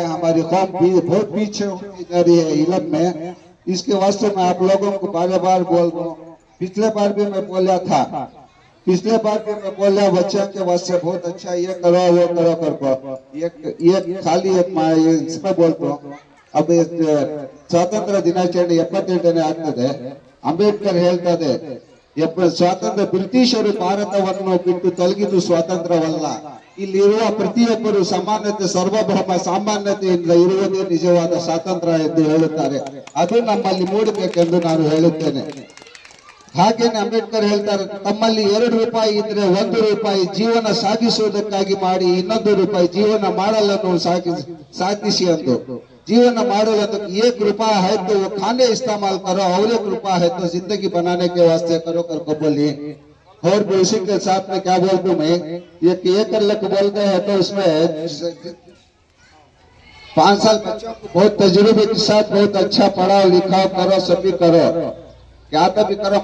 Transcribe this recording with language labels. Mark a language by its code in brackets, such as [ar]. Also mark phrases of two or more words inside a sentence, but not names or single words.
[hi] हमारी कौम भी बहुत पीछे होती जा रही है इल्म में. इसके वास्ते मैं आप लोगों को बार बार बोल रहा हूँ. पिछले बार भी मैं बोला था, बच्चों के वास्ते बहुत अच्छा ये करो वो करो करको. ये खाली इसमें बोलता हूँ. [kn] अब ಸ್ವಾತಂತ್ರ್ಯ ದಿನಾಚರಣೆ 78ನೇ ಆಗ್ತದೆ. ಅಂಬೇಡ್ಕರ್ ಹೇಳ್ತದೆ, ಸ್ವಾತಂತ್ರ್ಯ ಬ್ರಿಟಿಷರು ಭಾರತವನ್ನು ಬಿಟ್ಟು ತೊಲಗಿದ್ದು ಸ್ವಾತಂತ್ರ್ಯವಲ್ಲ, ಇಲ್ಲಿರುವ ಪ್ರತಿಯೊಬ್ಬರು ಸಮಾನತೆ ಸಾರ್ವಭೌಮ ಸಾಮಾನ್ಯತೆಯಿಂದ ಇರುವುದೇ ನಿಜವಾದ ಸ್ವಾತಂತ್ರ್ಯ ಎಂದು ಹೇಳುತ್ತಾರೆ. ಅದು ನಮ್ಮಲ್ಲಿ ಮೂಡಬೇಕೆಂದು ನಾನು ಹೇಳುತ್ತೇನೆ. ಹಾಗೇನೆ ಅಂಬೇಡ್ಕರ್ ಹೇಳ್ತಾರೆ, ತಮ್ಮಲ್ಲಿ 2 ರೂಪಾಯಿ ಇದ್ರೆ 1 ರೂಪಾಯಿ ಜೀವನ ಸಾಗಿಸುವುದಕ್ಕಾಗಿ ಮಾಡಿ, 2 ರೂಪಾಯಿ ಜೀವನ ಮಾಡಲನ್ನು ಸಾಗಿಸಿ ಎಂದು. [hi] जीवन माडल तो 1 रुपया है तो वो खाने इस्तेमाल करो और 1 रुपया है तो जिंदगी बनाने के वास्ते करो कर बोलिए. और भी उसी के साथ में क्या बोलूं मैं, ये लक बोलते हैं तो उसमें 5 साल बच्चों को बहुत तजुर्बे के साथ बहुत अच्छा पढ़ाओ लिखाओ करो, सभी करो, क्या भी करो.